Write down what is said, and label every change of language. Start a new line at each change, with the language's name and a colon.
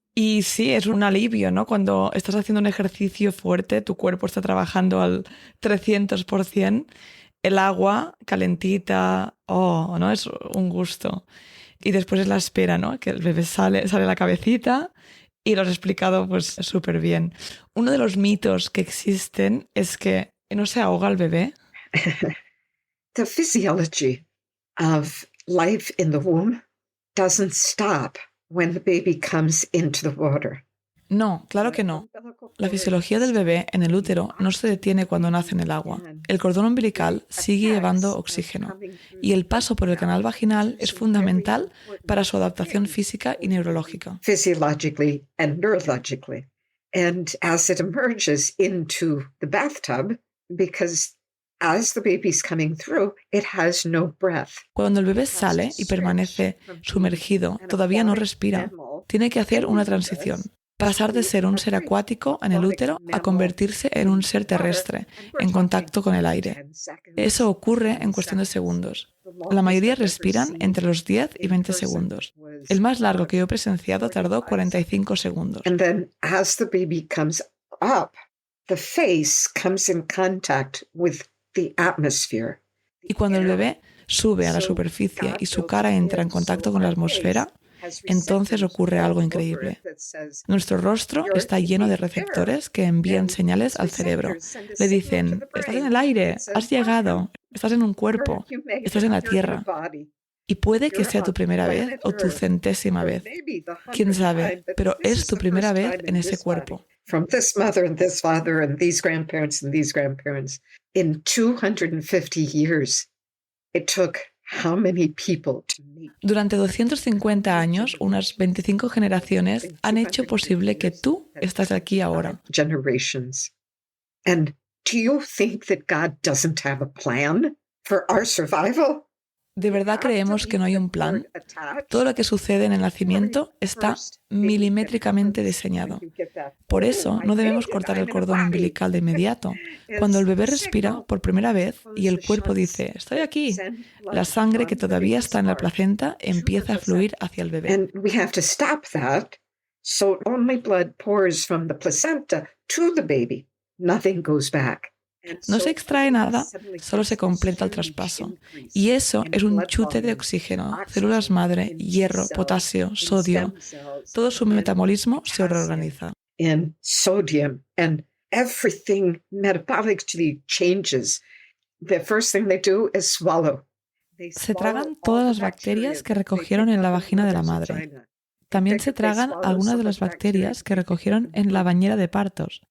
Spanish: Y sí, es un alivio, ¿no? Cuando estás haciendo un ejercicio fuerte, tu cuerpo está trabajando al 300%, el agua calentita, ¿no? Es un gusto. Y después es la espera, ¿no? Que el bebé sale la cabecita y lo has explicado pues súper bien. Uno de los mitos que existen es que no se ahoga el bebé.
English: The physiology of life in the womb doesn't stop when the baby comes into the water.
Spanish: No, claro que no. La fisiología del bebé en el útero no se detiene cuando nace en el agua. El cordón umbilical sigue llevando oxígeno y el paso por el canal vaginal es fundamental para su adaptación física y neurológica.
English: Physiologically and neurologically. And as it emerges into the bathtub, because as the baby's coming through, it has no breath.
Spanish: Cuando el bebé sale y permanece sumergido, todavía no respira. Tiene que hacer una transición. Pasar de ser un ser acuático en el útero a convertirse en un ser terrestre, en contacto con el aire. Eso ocurre en cuestión de segundos. La mayoría respiran entre los 10 y 20 segundos. El más largo que yo he presenciado tardó 45 segundos.
English: And then as the baby comes up, the face comes in contact with the atmosphere.
Spanish: Y cuando el bebé sube a la superficie y su cara entra en contacto con la atmósfera, entonces ocurre algo increíble. Nuestro rostro está lleno de receptores que envían señales al cerebro. Le dicen, estás en el aire, has llegado, estás en un cuerpo, estás en la tierra. Y puede que sea tu primera vez o tu 100ª vez. Quién sabe, pero es tu primera vez en ese cuerpo.
English: From this mother and this father and these grandparents and these grandparents. In 250 years, it took how many people to meet?
Spanish: Durante 250 años, unas 25 generaciones han hecho posible que tú estés aquí ahora.
English: Generations. And do you think that God doesn't have a plan for our survival?
Spanish: ¿De verdad creemos que no hay un plan? Todo lo que sucede en el nacimiento está milimétricamente diseñado. Por eso no debemos cortar el cordón umbilical de inmediato. Cuando el bebé respira por primera vez y el cuerpo dice, estoy aquí, la sangre que todavía está en la placenta empieza a fluir hacia el bebé.
English: And we have to stop that, so only blood pours from the placenta to the baby. Nothing goes back.
Spanish: No se extrae nada, solo se completa el traspaso. Y eso es un chute de oxígeno, células madre, hierro, potasio, sodio. Todo su metabolismo se reorganiza.
English: In sodium and everything metabolically changes. The first thing they do is swallow.
Spanish: Se tragan todas las bacterias que recogieron en la vagina de la madre. También se tragan algunas de las bacterias que recogieron en la bañera de partos.